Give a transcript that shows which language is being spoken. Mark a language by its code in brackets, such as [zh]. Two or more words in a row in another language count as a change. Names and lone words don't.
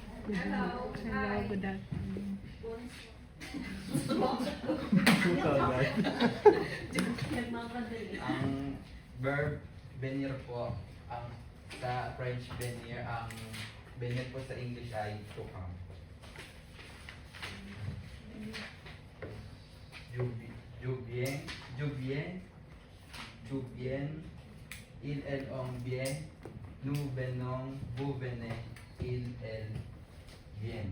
[en] Hello. Hi. Good afternoon. [tl] Nagmamadali. Ang verb venir po, ang sa French venir, ang venir po sa English ay [en] to come. [fr] Je viens, il elle on vient, nous venons, vous venez, il elle vient.